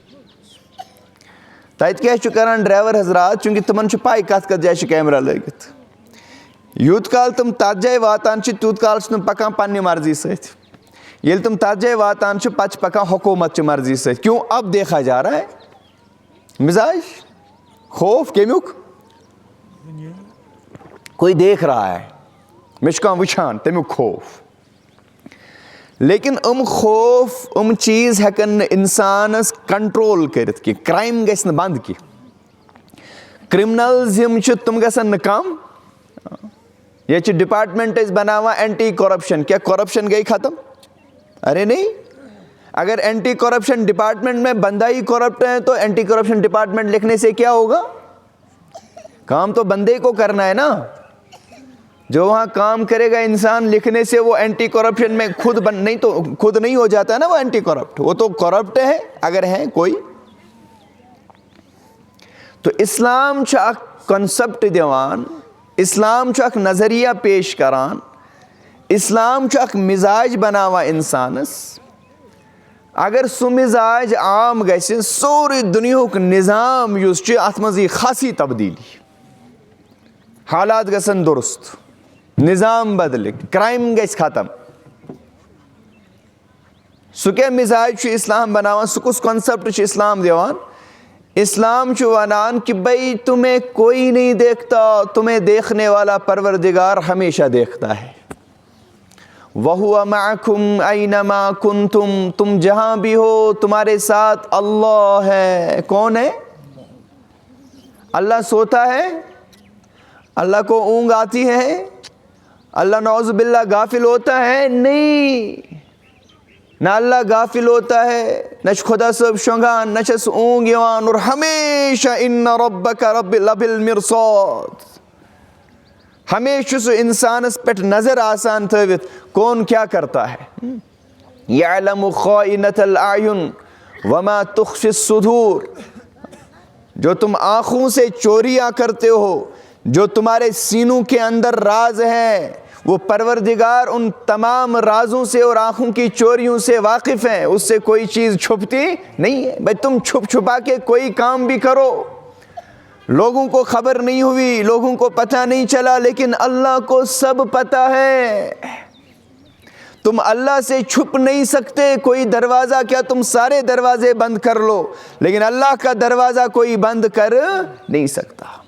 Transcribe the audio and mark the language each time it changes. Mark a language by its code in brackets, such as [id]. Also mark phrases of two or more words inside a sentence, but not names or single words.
[ks] تتہِ کیٛاہ چھُ کران ڈرایور حضرات چوٗنٛکہِ تِمن چھُ پاے کتھ کتھ جایہِ چھِ کیمرا لٲگِتھ یوٗت کال تِم تتھ جایہِ واتان چھِ تیوٗت کال چھِ تِم پکان پننہِ مرضی سۭتۍ ییٚلہِ تِم تتھ جایہِ واتان چھِ پتہٕ چھِ پکان حکوٗمت چہِ مرضی سۭتۍ [ur] کیوں اب دیکھا جا رہا ہے [ks] مزاج خوف کمیُک [ur] کوئی دیکھ رہا ہے [ks] مےٚ چھُ کانٛہہ وٕچھان تمیُک خوف لیکن خوف چیٖز ہٮ۪کن نہٕ انسانس کنٹرول کٔرِتھ کینٛہہ کرٛایم گژھِ نہٕ بنٛد کینٛہہ کرمنلز یِم چھِ تِم گژھن نہٕ کم ییٚتہِ چھِ ڈپارٹمنٹ أسۍ بناوان اینٹی کرپشن کیٛاہ کرپشن گٔے ختم [ur] ارے نہیں اگر اینٹی کرپشن ڈپارٹمنٹ میں بندہ ہی کرپٹ ہے تو اینٹی کرپشن ڈپارٹمنٹ لکھنے سے کیا ہوگا کام تو بندے کو کرنا ہے نا جو وہاں کام کرے گا انسان لکھنے سے وہ اینٹی کرپشن میں خود نہیں ہو جاتا ہے نا وہ اینٹی کرپٹ وہ تو کرپٹ ہے اگر ہے کوئی [ks] تو اسلام چھُ اکھ کنسپٹ دِوان اسلام چھُ اکھ نظریہ پیش کران اسلام چھُ اکھ مزاج بناوان انسانس اگر سُہ مزاج عام گژھِ سورُے دُنیہُک نظام یُس چھُ اتھ منٛز یی خاصی تبدیٖلی حالات گژھن درست نظام بدلہِ کرٛایم گژھِ ختم سُہ کیٛاہ مزاج چھُ اسلام بناوان سُہ کُس کنسپٹ چھُ اسلام دِوان اسلام چھُ ونان [ur] کہ بھائی تمہیں کوئی نہیں دیکھتا تمہیں دیکھنے والا پروردگار ہمیشہ دیکھتا ہے [ar] وَهُوَ مَعَكُمْ أَيْنَمَا كُنْتُمْ [ur] تم جہاں بھی ہو تمہارے ساتھ اللہ ہے کون ہے اللہ سوتا ہے اللہ کو اونگ آتی ہے اللہ نعوذ باللہ غافل ہوتا ہے نہیں نہ اللہ غافل ہوتا ہے [ks] نہ چھُ خدا صٲب شۄنٛگان نہ چھس اونگ یِوان اور ہمیشہ [ar] اِنَّ رَبَّكَ لَبِالْمِرصاد [ks] ہمیشہ چھُ سُہ انسانس پٮ۪ٹھ نظر آسان تھٲوِتھ [ur] کون کیا کرتا ہے [ar] یعلم خائنۃ الاعین وما تخفی الصدور [ur] جو تم آنکھوں سے چوریاں کرتے ہو جو تمہارے سینوں کے اندر راز ہیں وہ پروردگار ان تمام رازوں سے اور آنکھوں کی چوریوں سے واقف ہیں اس سے کوئی چیز چھپتی نہیں ہے بھائی تم چھپ چھپا کے کوئی کام بھی کرو لوگوں کو خبر نہیں ہوئی لوگوں کو پتہ نہیں چلا لیکن اللہ کو سب پتہ ہے تم اللہ سے چھپ نہیں سکتے کوئی دروازہ کیا تم سارے دروازے بند کر لو لیکن اللہ کا دروازہ کوئی بند کر نہیں سکتا